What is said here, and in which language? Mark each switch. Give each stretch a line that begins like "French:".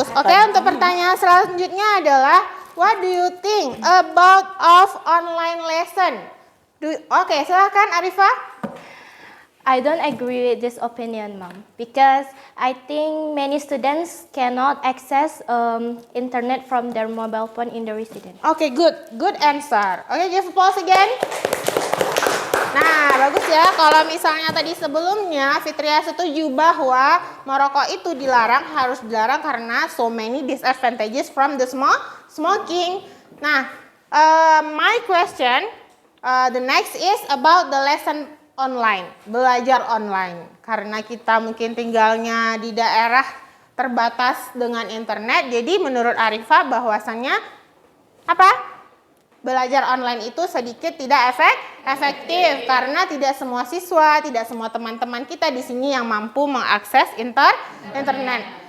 Indonesian: Oke, untuk pertanyaan selanjutnya adalah
English: what do you think about of online lesson?
Indonesian: Oke, silakan Arifa.
English: I don't agree with this opinion, Mom, because I think many students cannot access internet from their mobile phone in the residence. Oke, good answer. Oke, give applause again.
Indonesian: Nah, bagus ya. Kalau misalnya tadi sebelumnya Fitria setuju bahwa merokok itu harus dilarang karena
English: so many disadvantages from the smoking. Nah, my question, the next is about the lesson online,
Indonesian: belajar online. Karena kita mungkin tinggalnya di daerah terbatas dengan internet, jadi menurut Arifa bahwasannya apa? Belajar online itu sedikit tidak efektif karena tidak semua siswa, tidak semua teman-teman kita di sini yang mampu mengakses internet.